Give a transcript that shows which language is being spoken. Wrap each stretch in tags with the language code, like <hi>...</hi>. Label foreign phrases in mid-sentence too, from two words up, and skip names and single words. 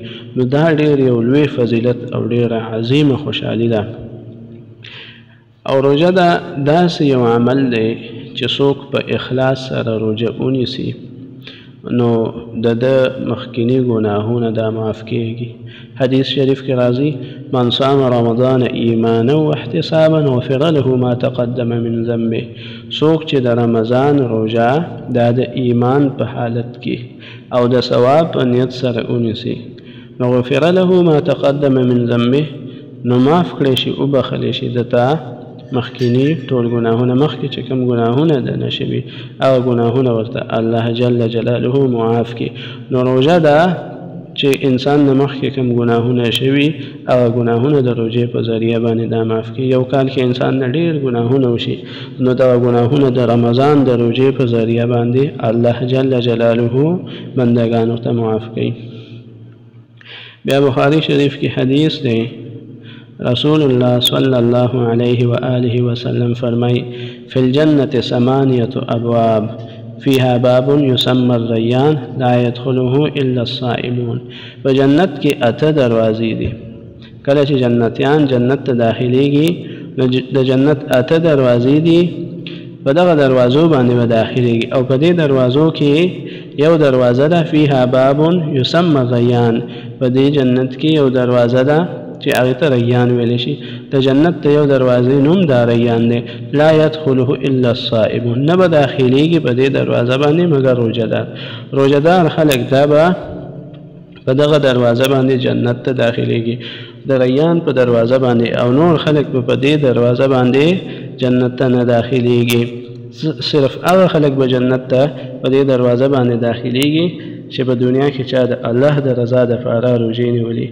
<ps>نو دا ډېر یو لوی فضیلت او ډېره عظیمه خوشحالي ده. او روژه دا داسې یو عمل دی چې څوک په اخلاص سره روژه ونیسي نو د مخکینی ګناهونه دا معاف کېږي. حدیث شریف کې راځي</ps> <ar>من صام رمضان ایمانا واحتسابا غفر له ما تقدم من ذنبه.</ar> <ps>څوک چې د رمضان روژه دا د ایمان په حالت کې او د ثواب په نیت سره ونیسي نو</ps> <ar>غفر له ما تقدم من ذنبه</ar> <ps>نو معاف کړی شي او بخلی شي دته مخکینی ټول ګناهونه. مخکې چې کوم ګناهونه د نشوي هغه ګناهونه ورته الله</ps> <ar>جل جلاله</ar> <ps>معاف کړي. نو روژه ده چې انسان د مخکې کوم ګناهونه شوي هغه ګناهونه د روژې په ذریعه باندې دا معاف کړي. یو کال کې انسان نه ډېر ګناهونه وشي نو دغه ګناهونه د رمضان د روژې په ذریعه باندې الله</ps> <ar>جل جلاله</ar> <ps>بندګانو ته معاف کړي. بیا بخاري شریف کې حدیث دی</ps> <ar>رسول الله صلی الله علیه و آله وسلم فرمای فی الجنة 8 ابواب فيها باب يسمى الريان لا يدخله الا الصائمون.</ar> <ps>په جنت کې 8 دروازې دي. کله چې جنتیان جنت ته داخليږي د جنت 8 دروازې دي. په دغه دروازو باندې به داخليږي او په دې دروازو کې یو دروازه ده</ps> <ar>فيها باب يسمى الريان.</ar> <ps>په دې جنت کې یو دروازه ده چې هغه ته ریان ویل شي. د جنت ته یو دروازې نوم دا ریان دی.</ps> <ar>لا يدخله الا الصائمون.</ar> <ps>نه به داخليږي په دې دروازه باندې مګر روژهدار. روژهدار خلک دا به په دغه دروازه باندې جنت ته داخليږي، د ریان په دروازه باندې، او نور خلک په دې دروازه باندې جنت ته نه داخليږي. صرف هغه خلک به جنت ته په دې دروازه باندې داخليږي چې په دنیا کې چا د الله د رضا دپاره روژې نیولي.</ps>